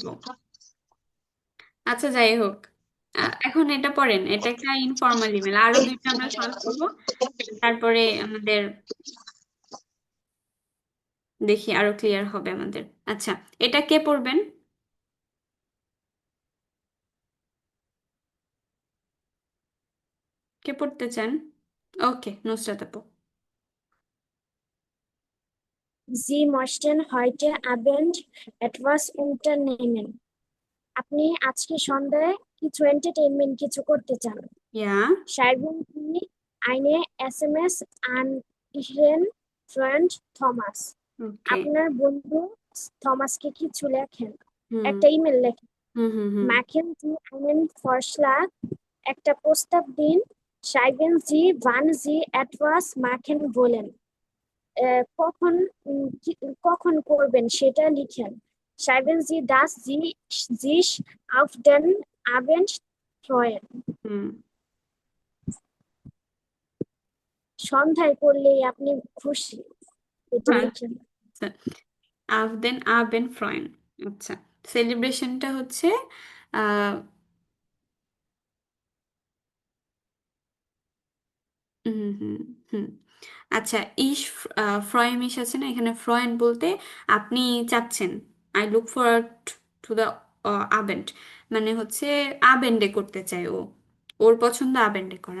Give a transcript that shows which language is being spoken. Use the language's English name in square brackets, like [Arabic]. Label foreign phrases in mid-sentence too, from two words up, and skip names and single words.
[Bangla] আচ্ছা, যাই হোক, এখন এটা পড়েন, এটা একটা ইনফর্মাল ইমেল, আরো দুইটা আমরা সলভ করব, তারপরে আমাদের দেখি আরো ক্লিয়ার হবে আমাদের। আচ্ছা, এটা কে পড়বেন? কে পড়তে চান? ওকে, নুসরাত আপু। [German] Sie möchten heute Abend etwas unternehmen. [Bangla] আপনি আজকে সন্ধ্যায় কিছু এন্টারটেইনমেন্ট কিছু করতে চান। ইয়া, [German] Schreiben Sie eine SMS an Ihren Freund Thomas. [Bangla] ওকে। আপনার বন্ধু থমাসকে কিছু লেখেন, হুম একটা ইমেল লেখেন। হুম হুম হুম [German] Machen Sie einen Vorschlag, [Bangla] একটা প্রস্তাব দিন। [German] Schreiben Sie, wann Sie etwas machen wollen. [Bangla] কখন কখন করবেন সেটা লিখেন। [German] Schreiben Sie, dass Sie sich auf den Abend freuen. হুম [Bangla] সন্ধ্যায় করলেই আপনি খুশি, এটা লিখেন। [German] auf den Abend freuen. [Bangla] আচ্ছা, সেলিব্রেশনটা হচ্ছে আহ হুম হুম হুম আচ্ছা, [German] ich freue mich [Bangla] আছে না এখানে, ফ্রয়েন বলতে আপনি চাচ্ছেন, [English] I look forward to the [Bangla] আবেন্ড, মানে হচ্ছে আবেন্ডে করতে চাই ও, ওর পছন্দ আবেন্ডে করা।